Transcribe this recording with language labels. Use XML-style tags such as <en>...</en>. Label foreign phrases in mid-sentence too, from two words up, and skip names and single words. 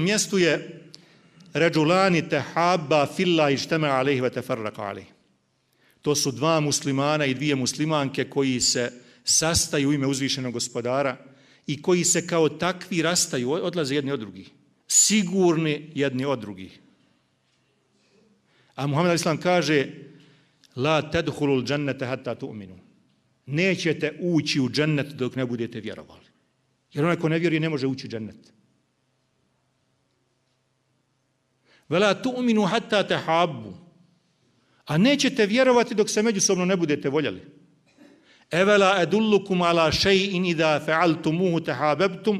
<bs>mjestu je</bs> <ar>رجلان تحابا في الله اجتمعا عليه وتفرقا عليه.</ar> <bs>To su 2 muslimana i 2 muslimanke koji se sastaju u ime uzvišenog Gospodara i koji se kao takvi rastaju, odlaze jedni od drugih. Sigurni jedni od drugih. A Muhammed a.s.</bs> <ar>kaže لا تدخلون الجنة حتى تؤمنوا.</ar> <bs>Nećete ući u džennet dok ne budete vjerovali. Jer onaj ko ne vjeruje ne može ući u džennet.</bs> <ar>ولا تؤمنوا حتى تحابوا.</ar> <bs>A nećete vjerovati dok se međusobno ne budete voljeli.</bs> <ar>أولا أدلكم على شيء إذا فعلتموه تحاببتم.</ar>